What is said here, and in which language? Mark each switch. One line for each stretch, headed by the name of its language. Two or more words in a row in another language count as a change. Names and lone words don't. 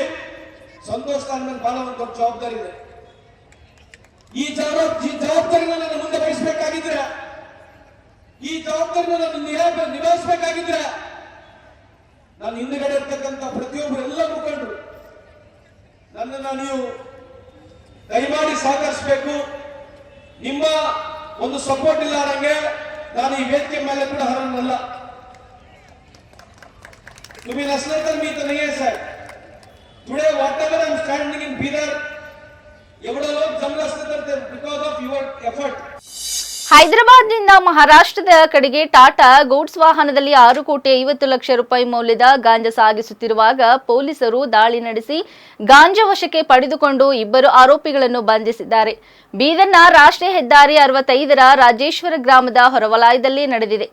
Kannada: ಸಂತೋಷ ಮೇಲೆ ಬಹಳ ಒಂದು ದೊಡ್ಡ ಜವಾಬ್ದಾರಿ ಇದೆ. ಈ ಜವಾಬ್ದಾರಿನ ನಾನು ಮುಂದೆ ವಹಿಸಬೇಕಾಗಿದ್ರೆ, ಈ ಜವಾಬ್ದಾರಿನ ನಾನು ನಿಭಾಯಿಸಬೇಕಾಗಿದ್ರೆ ನಾನು ಹಿಂದುಗಡೆ ಇರ್ತಕ್ಕಂಥ ಪ್ರತಿಯೊಬ್ಬರು ಎಲ್ಲ ಮುಖಂಡರು ನನ್ನನ್ನು ನೀವು ದಯಮಾಡಿ ಸಹಕರಿಸಬೇಕು. ನಿಮ್ಮ ಒಂದು ಸಪೋರ್ಟ್ ಇಲ್ಲ ನನಗೆ ನಾನು ಈ ವೇದಿಕೆ ಮೇಲೆ ಕೂಡ ಹರನಲ್ಲ.
Marathi: तुम्ही नसले तर मी तर नाही आहे साहेब.
English: today what ever I am standing in Bidar,
Marathi: एवढं लोक जमलं असतं तर ते
English: because of your effort.
Kannada: ಹೈದರಾಬಾದ್ನಿಂದ ಮಹಾರಾಷ್ಟ್ರದ ಕಡೆಗೆ ಟಾಟಾ ಗೂಡ್ಸ್ ವಾಹನದಲ್ಲಿ 6,50,00,000 ಮೌಲ್ಯದ ಗಾಂಜಾ ಸಾಗಿಸುತ್ತಿರುವಾಗ ಪೊಲೀಸರು ದಾಳಿ ನಡೆಸಿ ಗಾಂಜಾ ವಶಕ್ಕೆ ಪಡೆದುಕೊಂಡು 2 ಆರೋಪಿಗಳನ್ನು ಬಂಧಿಸಿದ್ದಾರೆ. ಬೀದರ್ನ ರಾಷ್ಟ್ರೀಯ ಹೆದ್ದಾರಿ 65ರ ರಾಜೇಶ್ವರ ಗ್ರಾಮದ ಹೊರವಲಯದಲ್ಲಿ ನಡೆದಿದೆ.